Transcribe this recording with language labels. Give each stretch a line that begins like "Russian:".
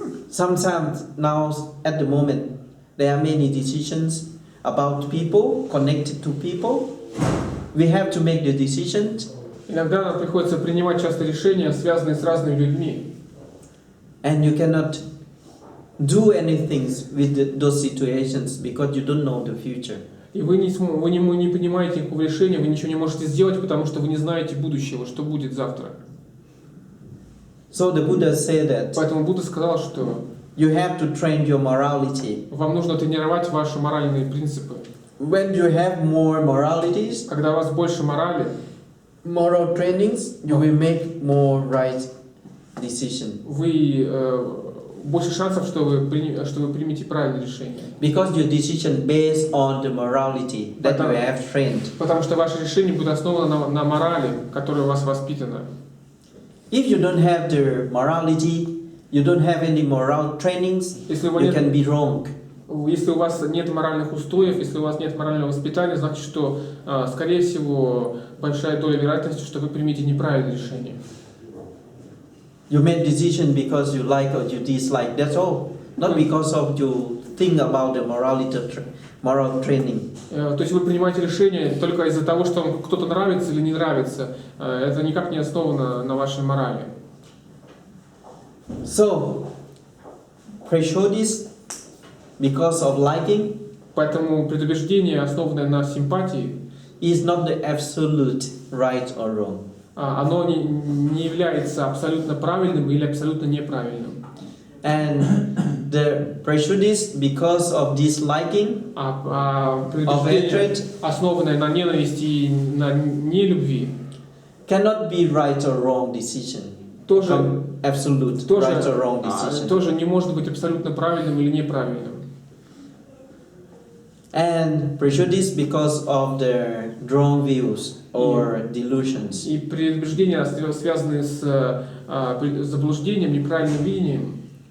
English: Sometimes now at the moment there are many decisions about people, connected to people. We have to make the decisions.
Russian: Иногда нам приходится принимать часто решения, связанные с разными людьми.
English: And you cannot do anything with those situations because you don't know the future.
Russian: И вы не понимаете никакого решения, вы ничего не можете сделать, потому что вы не знаете будущего, что будет завтра.
English: So the Buddha said that.
Russian: Поэтому Будда сказал, что
English: you have to train your morality.
Russian: Вам нужно тренировать ваши моральные принципы.
English: When you have more moralities,
Russian: когда у вас больше морали,
English: moral trainings, you will make more right decision.
Russian: Вы больше шансов, что вы примете правильное решение.
English: Because your decision based on the morality that you have trained.
Russian: Потому что ваше решение будет основано на морали, которая у вас воспитана.
English: If you don't have the morality, you don't have any moral trainings, you can be wrong.
Russian: Если у вас нет моральных устоев, если у вас нет морального воспитания, значит, что, скорее всего, большая доля вероятности, что вы примете неправильное решение.
English: You make decision because you like or you dislike. That's all. Not because of you think about the moral training.
Russian: То есть вы принимаете решение только из-за того, что вам кто-то нравится или не нравится. Это никак не основано на вашей морали.
English: So, prejudice because of liking
Russian: Поэтому предубеждение, основанное на симпатии,
English: is not the absolute right or wrong.
Russian: Оно не является абсолютно правильным или абсолютно неправильным.
English: And the prejudice because of disliking, of hatred,
Russian: основанное на ненависти и на нелюбви,
English: cannot be right or wrong decision.
Russian: Тоже,
English: Absolute right or wrong decision.
Russian: Тоже не может быть абсолютно правильным или неправильным.
English: And prejudice because of their wrong views or delusions.
Russian: И предубеждения, связанные с заблуждением, неправильным видением,